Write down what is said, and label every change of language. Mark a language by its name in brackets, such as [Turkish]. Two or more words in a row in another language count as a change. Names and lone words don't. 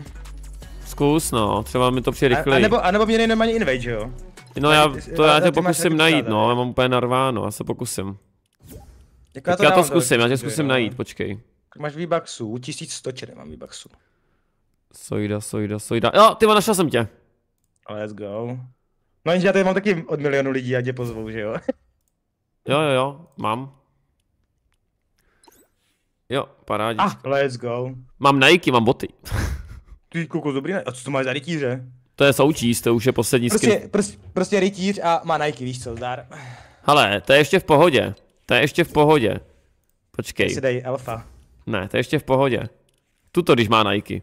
[Czech] Zkus, no, třeba mi to přijde rychleji. A nebo mě normálně invade, že jo? No já tě pokusím najít, no, já mám úplně narváno, já se pokusím. Tak já to zkusím, já tě zkusím najít, počkej. Máš V-Bucksů, 1100 mám V-Bucksů. Sojda. Jo, ty našel jsem tě. [English] Let's go. [Czech] No jenže já tady mám taky od milionu lidí, a tě pozvou, že jo? Jo, mám. Jo, parádička. [English] Let's go. [Czech] Mám Nike, mám boty. Ty kuku, dobrý, a co to máš za rytíře? To je součíst, to už je poslední skin. Prostě rytíř a má Nike, víš co, zdar. Hele, to je ještě v pohodě. Počkej. Si dej alfa. Ne, to je ještě v pohodě. Tuto, když má Nike.